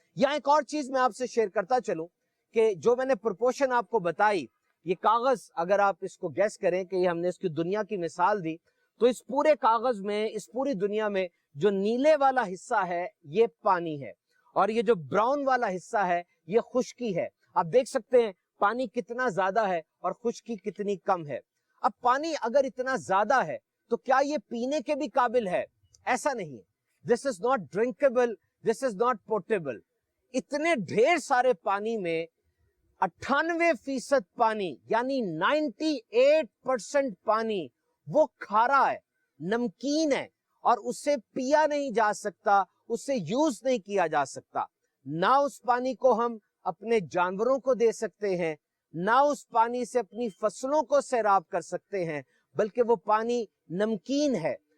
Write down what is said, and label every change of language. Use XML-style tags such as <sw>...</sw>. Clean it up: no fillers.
<ur>یہاں ایک اور چیز میں آپ سے شیئر کرتا چلوں کہ جو میں نے پرپورشن آپ کو بتائی، یہ کاغذ اگر آپ اس کو گیس کریں کہ یہ ہم نے اس کی دنیا کی مثال دی، تو اس پورے کاغذ میں، اس پوری دنیا میں جو نیلے والا حصہ ہے یہ پانی ہے، اور یہ جو براؤن والا حصہ ہے یہ خشکی ہے. آپ دیکھ سکتے ہیں پانی کتنا زیادہ ہے اور خشکی کتنی کم ہے. اب پانی اگر اتنا زیادہ ہے تو کیا یہ پینے کے بھی قابل ہے؟ ایسا نہیں ہے.</ur> <en>This is not drinkable, this is not potable.</en> <ur>اتنے ڈھیر سارے پانی میں 98% پانی، یعنی 98% پانی وہ کھارا ہے، نمکین ہے، اور اسے پیا نہیں جا سکتا، اسے یوز نہیں کیا جا سکتا. نہ اس پانی کو ہم اپنے جانوروں کو دے سکتے ہیں، نہ اس پانی سے اپنی فصلوں کو سیراب کر سکتے ہیں، بلکہ وہ پانی نمکین ہے.</ur>